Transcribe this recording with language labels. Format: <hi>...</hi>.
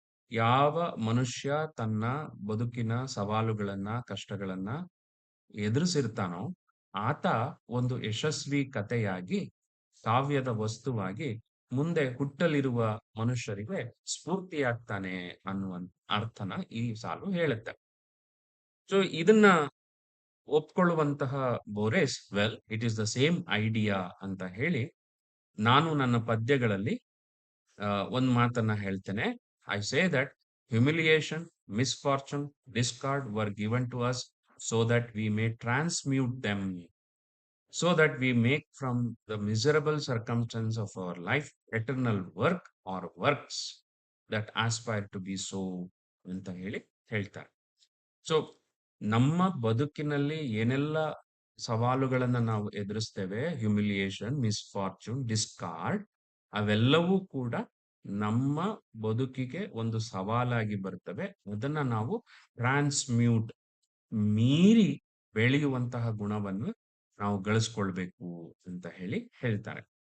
<kn>ಯಾವ ಮನುಷ್ಯ ತನ್ನ ಬದುಕಿನ ಸವಾಲುಗಳನ್ನ, ಕಷ್ಟಗಳನ್ನ ಎದುರಿಸಿರ್ತಾನೋ, ಆತ ಒಂದು ಯಶಸ್ವಿ ಕಥೆಯಾಗಿ, ಕಾವ್ಯದ ವಸ್ತುವಾಗಿ ಮುಂದೆ ಹುಟ್ಟಲಿರುವ ಮನುಷ್ಯರಿಗೆ ಸ್ಫೂರ್ತಿಯಾಗ್ತಾನೆ ಅನ್ನುವಂತ ಅರ್ಥನ ಈ ಸಾಲು ಹೇಳುತ್ತೆ. ಸೊ ಇದನ್ನ ಒಪ್ಕೊಳ್ಳುವಂತಹ ಬೋರೆಸ್,</kn> <en>well, it is the same idea</en> <kn>ಅಂತ ಹೇಳಿ, ನಾನು ನನ್ನ ಪದ್ಯಗಳಲ್ಲಿ ಒಂದ್ ಮಾತನ್ನ ಹೇಳ್ತೇನೆ.</kn> <en>I say that humiliation, misfortune, discord were given to us so that we may transmute them, so that we make from the miserable circumstance of our life eternal work or works that aspire to be so</en> <kn>ಅಂತ ಹೇಳಿ ಹೇಳ್ತಾರೆ. So ನಮ್ಮ ಬದುಕಿನಲ್ಲಿ ಏನೆಲ್ಲ ಸವಾಲುಗಳನ್ನ ನಾವು ಎದುರಿಸ್ತೇವೆ, humiliation, misfortune, discard, ಅವೆಲ್ಲವೂ ಕೂಡ ನಮ್ಮ ಬದುಕಿಗೆ ಒಂದು ಸವಾಲಾಗಿ ಬರ್ತವೆ. ಅದನ್ನ ನಾವು ಟ್ರಾನ್ಸ್ಮ್ಯೂಟ್, ಮೀರಿ ಬೆಳೆಯುವಂತಹ ಗುಣವನ್ನು ನಾವು ಗಳಿಸ್ಕೊಳ್ಬೇಕು ಅಂತ ಹೇಳಿ ಹೇಳ್ತಾರೆ.</kn>